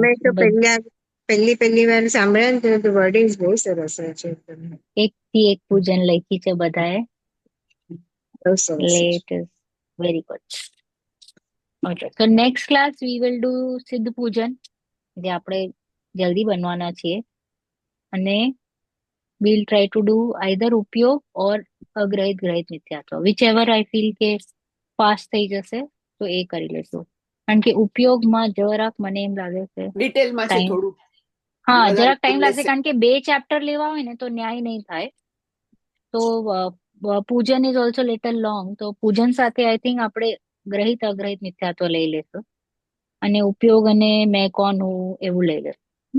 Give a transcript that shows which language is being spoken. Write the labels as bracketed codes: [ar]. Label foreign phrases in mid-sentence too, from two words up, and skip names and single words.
[gu] અમે તો પહેલી વાર સાંભળ્યા ને તો વર્ડિંગ બહુ સરસ હોય છે. એક થી એક પૂજન લખી છે બધાએ. બહુ સરસ એટલે છે. [en] It is very good. [gu] ઓકે, તો [en] next class we will do [gu] સિદ્ધ પૂજન, જે આપણે જલ્દી બનવાના છીએ. [en] અને we'll try to do either ઉપયોગ or [gu] અગ્રહિત ગ્રહિત મિથ્યાત્વ, [en] whichever I feel [gu] કે પાસ થઈ જશે તો એ કરી લેશું. કારણ કે ઉપયોગમાં જરાક મને એમ લાગે છે ડિટેલમાં છે ટાઈમ, થોડું. હા વધારે જરાક ટાઈમ લાગશે. લેશે. કારણ કે 2 ચેપ્ટર લેવા હોય ને તો ન્યાય નહીં થાય. [en] તો પૂજન is also little long. [gu] તો પૂજન સાથે [en] I think [gu] આપણે ગ્રહિત અગ્રહિત મિથ્યાત્વ લઈ લેશું, અને ઉપયોગ અને મેં કોણ હું એવું લઈ લેશું.